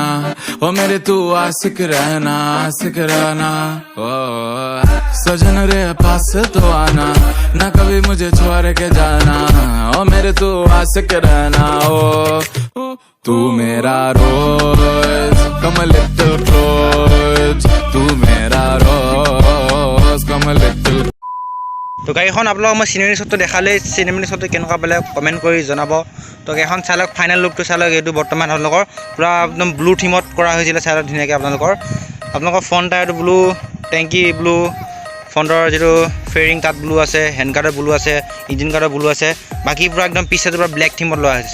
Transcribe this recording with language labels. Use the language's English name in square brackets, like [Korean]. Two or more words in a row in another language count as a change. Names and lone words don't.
[Hindi] ओ मेरे तू आशिक रहना ओ सजन रे पास तो आना ना कभी मुझे छोड़ के जाना, ओ मेरे तू आशिक रहना ओ तू मेरा रोज [English] come little close, [Hindi] तू मेरा रोज [English] come little. [Assamese] তো গাড়ীখন আপোনালোকক মই [English] cinematic shot [Assamese] দেখালেই [English] cinematic shot [Assamese] কেনেকুৱা পালে কমেণ্ট কৰি জনাব। তো গাড়ীখন চাই লওক, [English] final look [Assamese] চাই লওক। এইটো বৰ্তমান আপোনালোকৰ পূৰা একদম [English] blue theme [Assamese] কৰা হৈছিলে, চাই লওক ধুনীয়াকৈ আপোনালোকৰ [English] front tyre blue, [Assamese] টেংকি ব্লু, ফ্ৰণ্টৰ যিটো [English] fairing cut blue [Assamese] আছে, [English] hand guard blue [Assamese] আছে, [English] engine guard blue [Assamese] আছে, বাকী পূৰা একদম পিছতে পূৰা [English] black theme [Assamese] লোৱা হৈছে।